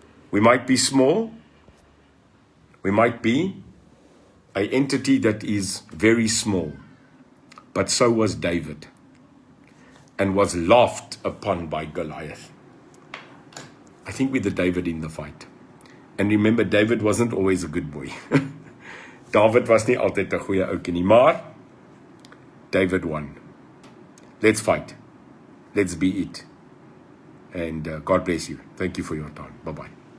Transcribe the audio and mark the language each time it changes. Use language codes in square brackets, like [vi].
[en] We might be small. We might be an entity that is very small. But so was David, and was laughed upon by Goliath. I think we're the David in the fight. And remember, David wasn't always a good boy. [af] David was nie altyd 'n goeie ouetjie nie, maar David won. [en] Let's fight. Let's be it. And God bless you. Thank you for your time. Bye-bye.